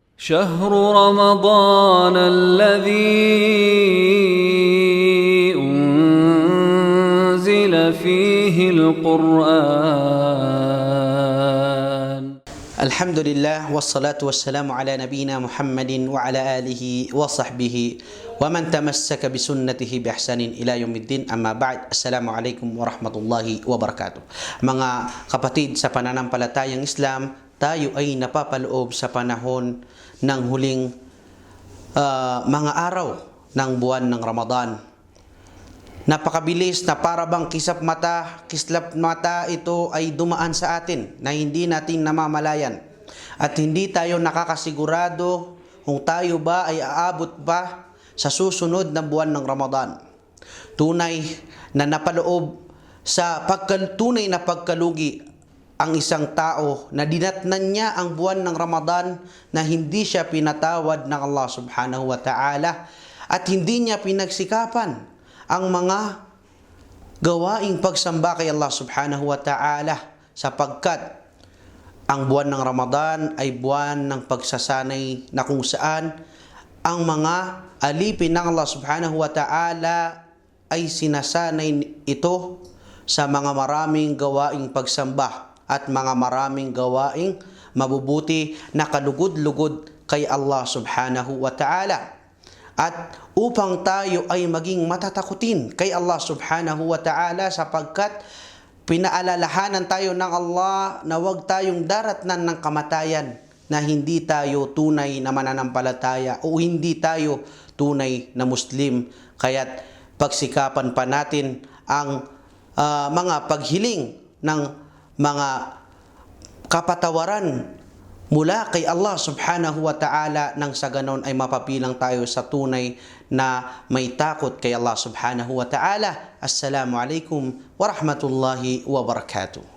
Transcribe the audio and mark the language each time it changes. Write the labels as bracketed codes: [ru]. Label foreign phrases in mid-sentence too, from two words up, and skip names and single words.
[ar] شهر رمضان الذي أنزل فيه القرآن. الحمد لله والصلاة والسلام على نبينا محمد وعلى آله وصحبه ومن تمسك بسنته بإحسان إلى يوم الدين. أما بعد, السلام عليكم ورحمة الله وبركاته. [tl] Mga kapatid sa pananampalatayang Islam, tayo ay napapaloob sa panahon ng huling mga araw ng buwan ng Ramadan. Napakabilis na para bang kislap mata ito ay dumaan sa atin na hindi natin namamalayan. At hindi tayo nakakasigurado kung tayo ba ay aabot pa sa susunod na buwan ng Ramadan. Tunay na napaloob sa tunay na pagkalugi ang isang tao na dinatnan niya ang buwan ng Ramadan na hindi siya pinatawad ng Allah [ar] سبحانه وتعالى [tl] at hindi niya pinagsikapan ang mga gawaing pagsamba kay Allah [ar] سبحانه وتعالى, [tl] sapagkat ang buwan ng Ramadan ay buwan ng pagsasanay na kung saan ang mga alipin ng Allah [ar] سبحانه وتعالى [tl] ay sinasanay ito sa mga maraming gawaing pagsamba at mga maraming gawaing mabubuti na kalugod-lugod kay Allah [ar] سبحانه وتعالى. [tl] At upang tayo ay maging matatakutin kay Allah [ar] سبحانه وتعالى, [tl] sapagkat pinaalalahanan tayo ng Allah na huwag tayong daratnan ng kamatayan na hindi tayo tunay na mananampalataya o hindi tayo tunay na Muslim. Kaya't pagsikapan pa natin ang mga paghiling ng mga kapatawaran mula kay Allah [ar] سبحانه وتعالى, [tl] nang sa ganon ay mapapilang tayo sa tunay na may takot kay Allah [ar] سبحانه وتعالى. السلام عليكم ورحمة الله وبركاته.